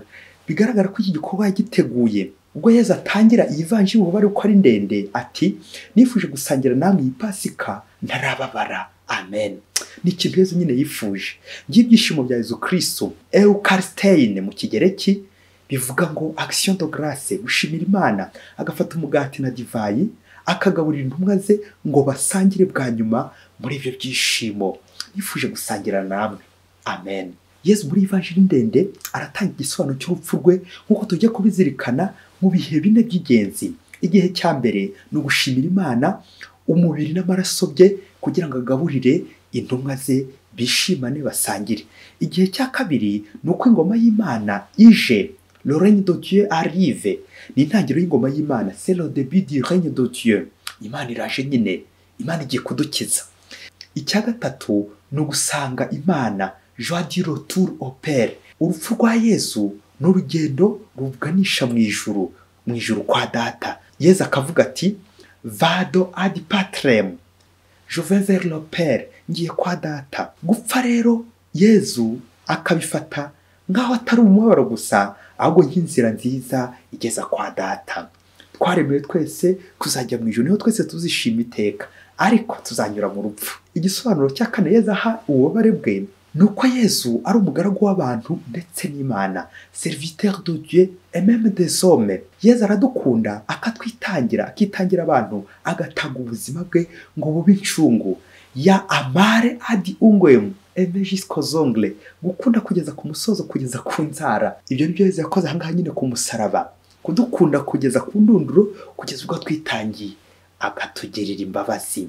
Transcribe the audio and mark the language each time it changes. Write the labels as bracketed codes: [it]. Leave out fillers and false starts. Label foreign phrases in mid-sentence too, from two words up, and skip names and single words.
[rw] Bigaragara ko iki gikorwa yagiteguye. Ubwo Yezu atangira iyi vanjiri ububabare uko ari ndende, ati: nifuje gusangira namwe iyi Pasika ntarababara. Amen. Ni ikintu Yezu nyine yifuje. Ibyishimo bya Yezu Kristo, Eucharistein mu Kigereki, bivuga ngo [fr] action de grâce, [rw] gushimira Imana. Agafata umugati na divayi, akagaburira intumwa ze ngo basangire bwa nyuma muri ibyo byishimo. Nifuje gusangira namwe. Amen. Yesu muri ivanjiri ndende aratanga igisobanuro cy'urupfu rwe nk'uko tujya kubizirikana mu bihe bine by'ingenzi. Igihe cya mbere ni ugushimira Imana umubiri n'amaraso bye kugira ngo agaburire intumwa ze bishimane basangire. Igihe cya kabiri ni uko ingoma y'Imana ije, [fr] le règne de Dieu arrive, [rw] ni intangiriro y'ingoma y'Imana, [fr] c'est le début du règne de Dieu. [rw] Imana iraje nyine, Imana igiye kudukiza. Icya gatatu ni ugusanga Imana, [fr] joie du retour au Père. [rw] Urupfu rwa Yesu ni urugendo ruganisha mu ijuru kwa data. Yesu akavuga ati [la] vado ad patrem, [fr] je vais vers le Père, [rw] ngiye kwa data. Gupfa rero Yesu akabifata ngaho atari umubabaro gusa, ahubwo nk'inzira nziza igeza kwa data. Twaremewe twese kuzajya mu ijuru, niho twese tuzishima iteka, ariko tuzanyura mu rupfu. Igisobanuro cya kane Yesu aha ububabare bwe ni uko Yesu ari umugaragu w'abantu ndetse n'Imana, [fr] serviteur de Dieu et même des hommes. [rw] Yesu aradukunda akatwitangira, akitangira abantu, agatanga ubuzima bwe ngo bube incungu. Ya amare adi ungwemu eme [fr] jusqu'aux ongles, [rw] gukunda kugeza ku musozo, kugeza ku nzara. Ibyo nibyo Yesu yakoze ahangaha nyine ku musaraba, kudukunda kugeza ku ndunduro, kugeza ubwo twitangiye akatugirira imbabazi.